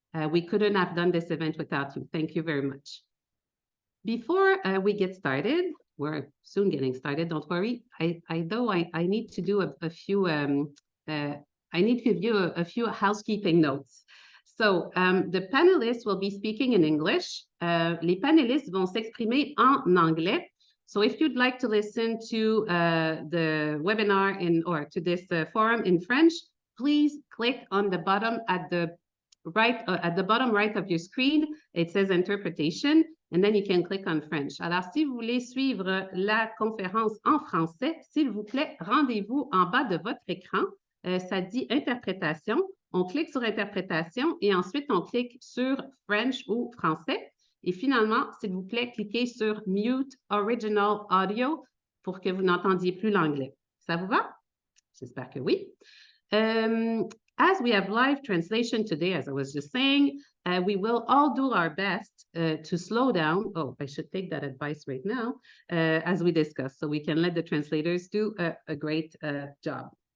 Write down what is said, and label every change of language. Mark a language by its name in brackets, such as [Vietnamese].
[English] We couldn't have done this event without you. Thank you very much. Before we get started, we're soon getting started, don't worry. I need to do a few, I need to give you a few housekeeping notes. So, the panelists will be speaking in English. [French] Les panélistes vont s'exprimer en anglais. [English] So if you'd like to listen to the webinar or to this forum in French, please click on the bottom at the bottom right of your screen. It says interpretation, and then you can click on French. [French] Alors, si vous voulez suivre la conférence en français, s'il vous plaît, rendez-vous en bas de votre écran. Ça dit interprétation. On clique sur interprétation et ensuite on clique sur French ou français. Et finalement, s'il vous plaît, cliquez sur Mute Original Audio pour que vous n'entendiez plus l'anglais. Ça vous va? J'espère que oui. [English] As we have live translation today, as I was just saying, we will all do our best to slow down. Oh, I should take that advice right now as we discuss, so we can let the translators do a great job.